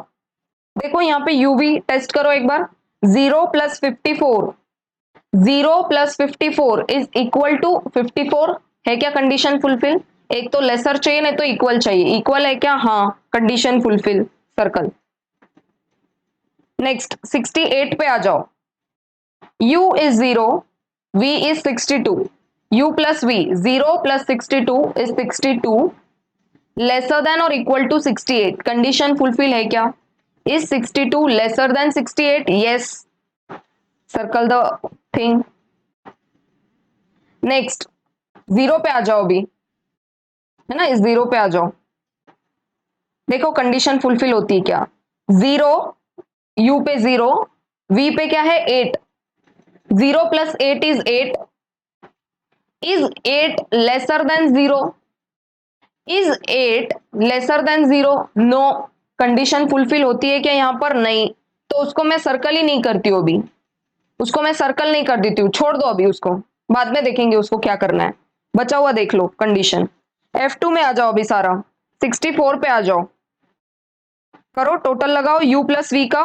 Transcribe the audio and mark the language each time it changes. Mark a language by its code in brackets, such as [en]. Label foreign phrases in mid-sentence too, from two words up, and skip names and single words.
[hi] देखो यहाँ पे [en] UV test [hi] करो एक बार। 0 + 54, 0 + 54 [en] is equal to [hi] 54 है क्या [en] condition fulfil? [hi] एक तो लेसर चाहिए नहीं तो इक्वल चाहिए, इक्वल है क्या? हाँ, [en] condition fulfil, [hi] सर्कल। नेक्स्ट 68 पे आ जाओ। [en] u is 0, v is 62, u plus v, 0 + 62 is 62, lesser than और equal to 68, condition fulfil [hi] है क्या? [en] is 62 lesser than 68? yes, circle the thing. [hi] नेक्स्ट 0 पे आ जाओ अभी, है ना, इस 0 पे आ जाओ। देखो [en] condition fulfil [hi] होती है क्या? 0, u पे 0, v पे क्या है 8, [en] 0 + 8 is 8, is 8 lesser than 0? is 8 lesser than 0? नो, condition fulfil [hi] होती है क्या यहाँ पर? नहीं, तो उसको मैं सर्कल ही नहीं करती हूँ अभी, उसको मैं सर्कल नहीं कर देती हूँ, छोड़ दो अभी उसको, बाद में देखेंगे उसको क्या करना है। बचा हुआ देख लो कंडीशन। F2 में आ जाओ अभी सारा, 64 पे आ जाओ, करो टोटल लगाओ u + v का।